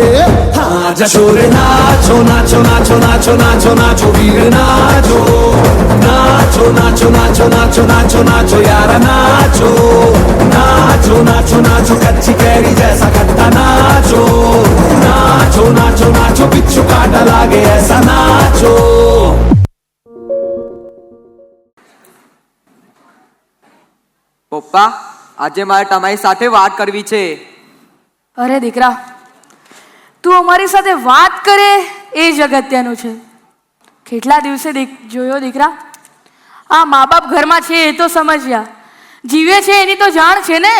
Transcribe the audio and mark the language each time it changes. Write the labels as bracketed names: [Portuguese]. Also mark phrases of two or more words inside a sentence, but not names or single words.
[Hindi] हाँ जा छोरे, नाचो नाचो नाचो नाचो नाचो नाचो वीर नाचो. नाचो नाचो नाचो नाचो नाचो नाचो यार नाचो. नाचो नाचो नाचो कच्ची कैरी जैसा खट्टा नाचो. नाचो नाचो नाचो बिच्छू काटा लागे ऐसा नाचो. [Gujarati] પપ્પા આજે મારે તમારી સાથે વાત કરવી છે. અરે દીકરા, તું અમારી સાથે વાત કરે એ જ અગત્યનું છે. કેટલા દિવસે જોયો દીકરા, આ મા બાપ ઘરમાં છે એ તો સમજ્યા, જીવે છે એની તો જાણ છે ને.